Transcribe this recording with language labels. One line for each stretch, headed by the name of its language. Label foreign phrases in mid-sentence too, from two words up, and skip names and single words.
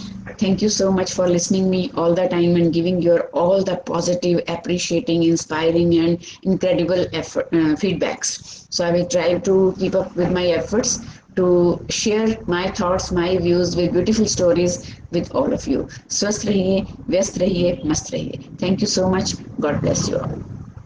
English: Thank you so much for listening me all the time and giving your all the positive, appreciating, inspiring, and incredible feedbacks. So I will try to keep up with my efforts to share my thoughts, my views with beautiful stories with all of you.
Hindi: स्वस्थ रहिए, व्यस्त रहिए, मस्त रहिए.
English: Thank you so much. God bless you all.